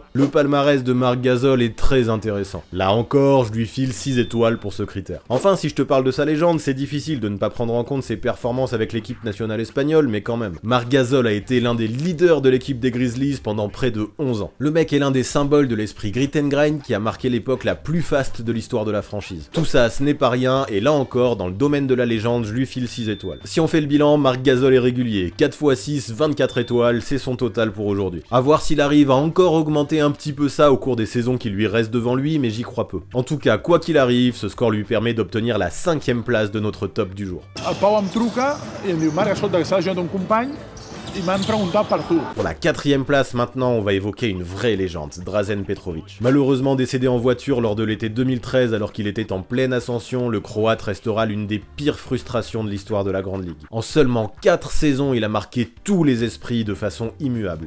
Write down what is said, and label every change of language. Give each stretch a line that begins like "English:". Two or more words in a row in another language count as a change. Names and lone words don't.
French: Le palmarès de Marc Gasol est très intéressant. Là encore, je lui file 6 étoiles pour ce critère. Enfin, si je te parle de sa légende, c'est difficile de ne pas prendre en compte ses performances avec l'équipe nationale espagnole, mais quand même. Marc Gasol a été l'un des leaders de l'équipe des Grizzlies pendant près de 11 ans. Le mec est l'un des symboles de l'esprit
English: grit and grind
French: qui a marqué l'époque la plus faste de l'histoire de la franchise. Tout ça, ce n'est pas rien, et là encore, dans le domaine de la légende, je lui file 6 étoiles. Si on fait le bilan, Marc Gasol est régulier. 4 x 6, 24 étoiles, c'est son total pour aujourd'hui. A voir s'il arrive à encore augmenter un petit peu ça au cours des saisons qui lui restent devant lui, mais j'y crois peu. En tout cas, quoi qu'il arrive, ce score lui permet d'obtenir la 5ème place de notre top du jour.
Catalan: El Pau em truca i em diu, Marc, escolta, que estava jugant un company i m'han preguntat per tu.
French: Pour la 4ème place maintenant, on va évoquer une vraie légende, Drazen Petrovic. Malheureusement décédé en voiture lors de l'été 2013 alors qu'il était en pleine ascension, le Croate restera l'une des pires frustrations de l'histoire de la Grande Ligue. En seulement 4 saisons, il a marqué tous les esprits de façon immuable.